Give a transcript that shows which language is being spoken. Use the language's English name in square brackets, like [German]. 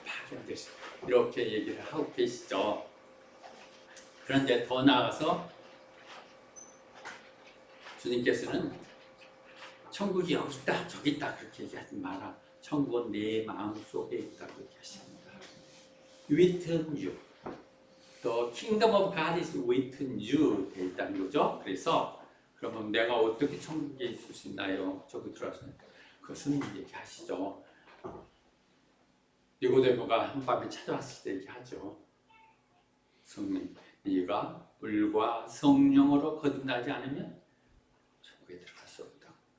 [Korean] 파견될 수 있죠. 이렇게 얘기를 하고 계시죠. 그런데 더 나아가서 주님께서는 천국이 여기 있다 저기 있다 그렇게 얘기하지 마라. 천국은 내 마음속에 있다고 얘기하십니다. [English] Within you. The kingdom of God is within you [Korean] 되어 있다는 거죠. 그래서 그러면 내가 어떻게 천국에 있을 수 있나요? 저기 들어와서 그것은 얘기하시죠. 니고데모가 한밤에 찾아왔을 때 얘기하죠. 성령, 네가 물과 성령으로 거듭나지 않으면 천국에 들어갈 수 없다.